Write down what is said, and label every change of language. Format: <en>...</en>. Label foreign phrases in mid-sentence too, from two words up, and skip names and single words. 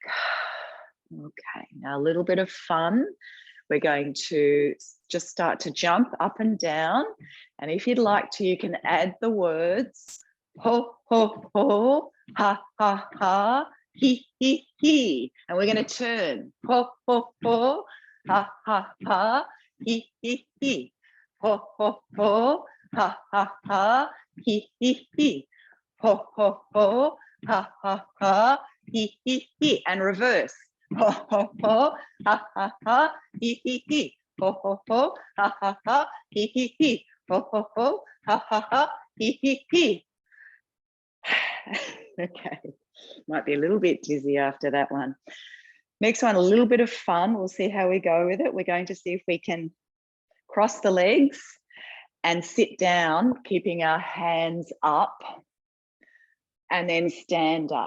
<en>Okay, now a little bit of fun. We're going to just start to jump up and down. And if you'd like to, you can add the words ho, ho, ho, ha, ha, ha, he, he. And we're going to turn ho, ho, ho, ha, ha, ha, he, he. Ho, ho, ho, ha, ha, ha, he, he. Ho, ho, ho, ha, ha, ha, he, he. And reverse. Ho, ho, ho, ha, ha, ha, he, he. Ho, ho, ho, ha, ha, ha, he, he. Ho, ho, ho, ha, ha, ha, he, he. Okay, might be a little bit dizzy after that one. Next one, a little bit of fun. We'll see how we go with it. We're going to see if we can cross the legs and sit down, keeping our hands up, and then stand up.</en>